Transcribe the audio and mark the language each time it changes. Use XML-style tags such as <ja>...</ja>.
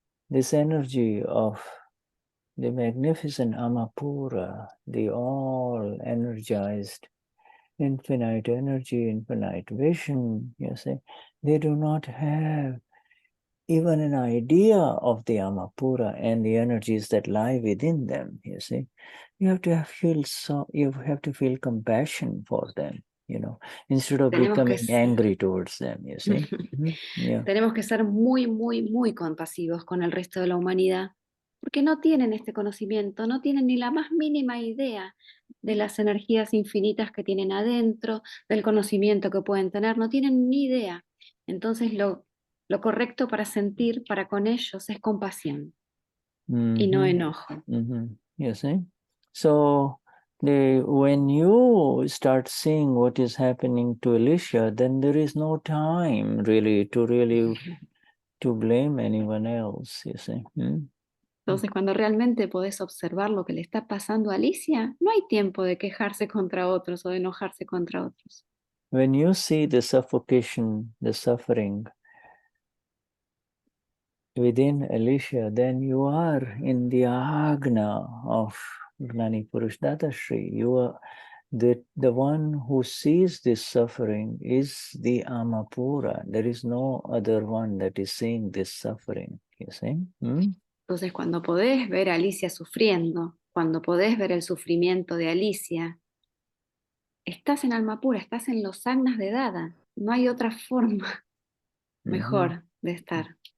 <en>this energy of the magnificent Amapura, the all energized infinite energy, infinite vision, you see, they do not have even an idea of the Amapura and the energies that lie within them, you see. You have to feel compassion for them, you know, instead of becoming angry towards them, you see. Yeah.</en> <es>Tenemos que ser muy, muy, muy compasivos con el resto de la humanidad, porque no tienen este conocimiento, no tienen ni la más mínima idea de las energías infinitas que tienen adentro, del conocimiento que pueden tener, no tienen ni idea. Entonces lo correcto para sentir para con ellos es compasión y no enojo.</es> <en>You see? So when you start seeing what is happening to Alicia, then there is no time really to blame anyone else, you see.</en> <es>Entonces, cuando realmente podés observar lo que le está pasando a Alicia, no hay tiempo de quejarse contra otros o de enojarse contra otros.</es> <en>When you see the suffocation, the suffering within Alicia, then you are in the agna of Gnani Purush Dadashri. You are the one who sees this suffering is the Amapura. There is no other one that is seeing this suffering, you see?</en> <es>Entonces, cuando podés ver a Alicia sufriendo, cuando podés ver el sufrimiento de Alicia, estás en alma pura, estás en los agnas de Dada. No hay otra forma mejor de estar.</es>